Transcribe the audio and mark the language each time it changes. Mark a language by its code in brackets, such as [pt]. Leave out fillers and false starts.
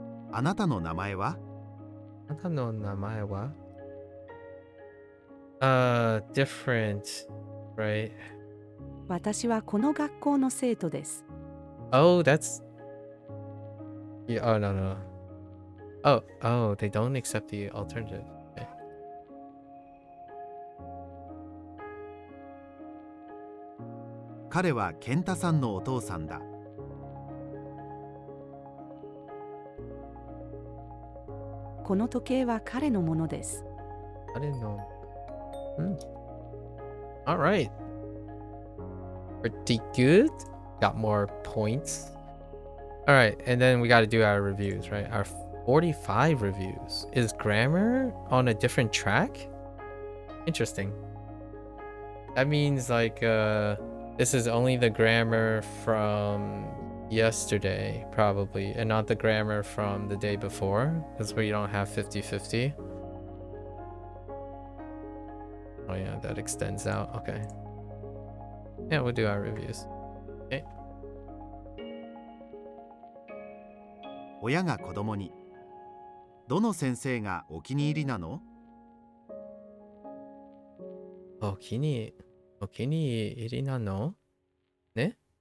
[ja] あなたの名前は？あなたの名前は [en] different, right? [ja] 私はこの学校の生徒です。 [en] Oh, that's... Yeah, oh, no, no. Oh, they don't accept the alternative. Okay. [ja] 彼は健太さんのお父さんだ。この時計は彼のものです。 [en] I didn't know. All right. Pretty good. Got more points. All right, and then we got to do our reviews, right? Our 45 reviews. Is grammar on a different track? Interesting. That means like this is only the grammar from yesterday, probably, and not the grammar from the day before, because we don't have 50-50. Oh yeah, that extends out. Okay. Yeah, we'll do our reviews. Okay. [ja] 親が子供に、どの先生がお気に入りなの？お気に入りなのね？